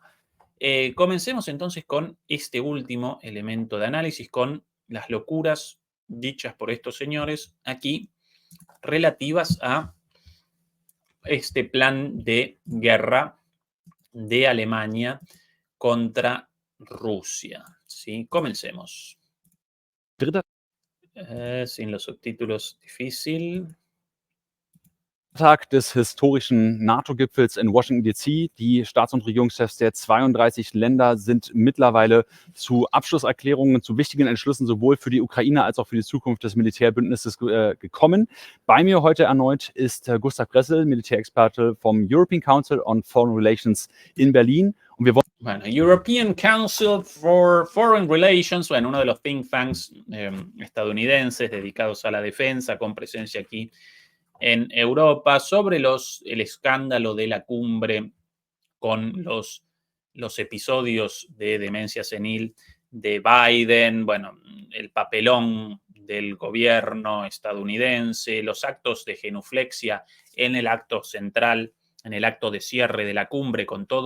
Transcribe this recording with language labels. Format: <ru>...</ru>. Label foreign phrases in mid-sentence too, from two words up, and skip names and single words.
<es>Comencemos entonces con este último elemento de análisis, con las locuras dichas por estos señores aquí, relativas a este plan de guerra de Alemania contra Rusia. ¿Sí? Comencemos. Sin los subtítulos, difícil.</es> <de>Tag des historischen NATO-Gipfels in Washington DC. Die Staats- und Regierungschefs der 32 Länder sind mittlerweile zu Abschlusserklärungen, zu wichtigen Entschlüssen sowohl für die Ukraine als auch für die Zukunft des Militärbündnisses gekommen. Bei mir heute erneut ist Gustav Gressel, Militärexperte vom European Council on Foreign Relations in Berlin. Und wir wollen European Council for Foreign Relations,</de> <es>uno de los</es> <en>think tanks</en> <es>estadounidenses dedicados a la defensa, con presencia aquí en Europa, sobre el escándalo de la cumbre con los episodios de demencia senil de Biden, el papelón del gobierno estadounidense, los actos de genuflexia en el acto central, en el acto de cierre de la cumbre, con</es>